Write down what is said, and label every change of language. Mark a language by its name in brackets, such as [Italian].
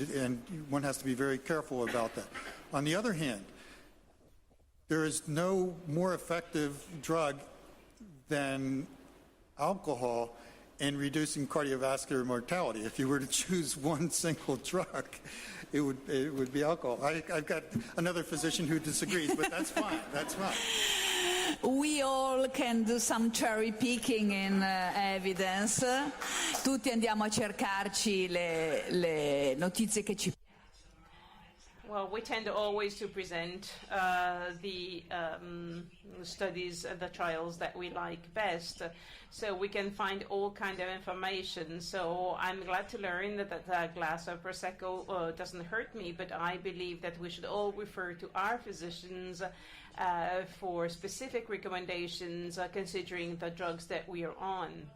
[English] And one has to be very careful about that. On the other hand, there is no more effective drug than alcohol in reducing cardiovascular mortality. If you were to choose one single drug, it would be alcohol. I've got another physician who disagrees, but that's fine. That's fine. We all can do some cherry picking in evidence. [Italian] Tutti andiamo a cercarci le notizie che ci... [English] Well, we tend always to present the studies, the trials that we like best, so we can find all kind of information. So I'm glad to learn that a glass of Prosecco doesn't hurt me, but I believe that we should all refer to our physicians for specific recommendations considering the drugs that we are on.